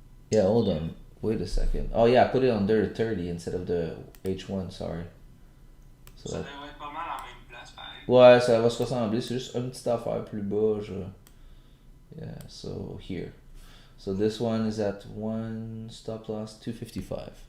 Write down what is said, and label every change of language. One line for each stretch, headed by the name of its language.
English: Yeah, hold on. Wait a second. Oh yeah, I put it under 30 instead of the H1, sorry. So
French: Ça devrait être pas mal en même place, pareil. ouais, ça va se ressembler, c'est juste une petite affaire plus bas.
English: Yeah, so here. So this one is at one stop loss 255.